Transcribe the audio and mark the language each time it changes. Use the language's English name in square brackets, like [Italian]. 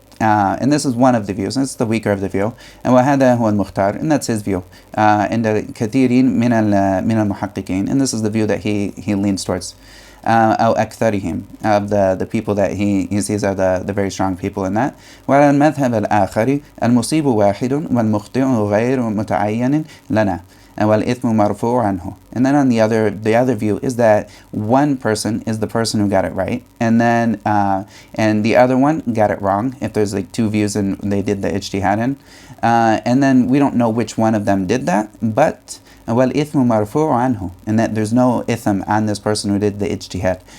[English] And this is one of the views, and it's the weaker of the view. And [Arabic] وهذا هو المختار, [English] and that's his view. And [Arabic] الكثيرين من المحققين, [English] and this is the view that he leans towards. [Arabic] أو أكثرهم, [English] of the people that he sees are the very strong people in that. [Arabic] وعلى المذهب الآخر المصيب واحد والمخطئ غير متعين لنا والإثم مرفوع عنه. [English] And then on the other view is that one person is the person who got it right, and then and the other one got it wrong, if there's like two views and they did the ijtihad in. And then we don't know which one of them did that, but [Arabic] وَالْإِثْمُ مَرْفُوعٌ عَنْهُ, [English] and that there's no itham on this person who did the ijtihad.